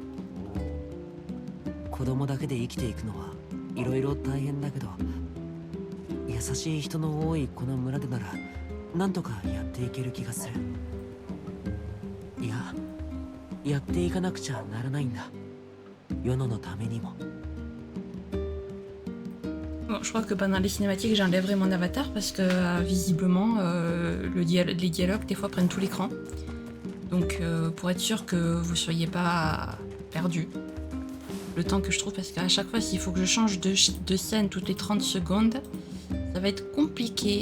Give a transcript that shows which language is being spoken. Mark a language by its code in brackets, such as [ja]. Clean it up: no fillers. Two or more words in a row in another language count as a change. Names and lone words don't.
[ja] 子供だけで生きていくのはいろいろ大変だけど、優しい人の多いこの村でならなんとかやっていける気がする。いや、やっていかなくちゃならないんだ。ヨナのためにも。 [fr] Bon, je crois que pendant les cinématiques, j'enlèverai mon avatar parce que visiblement, les dialogues des fois prennent tout l'écran. Donc, pour être sûr que vous soyez pas perdu, le temps que je trouve, parce qu'à chaque fois, s'il faut que je change de scène toutes les 30 secondes, ça va être compliqué.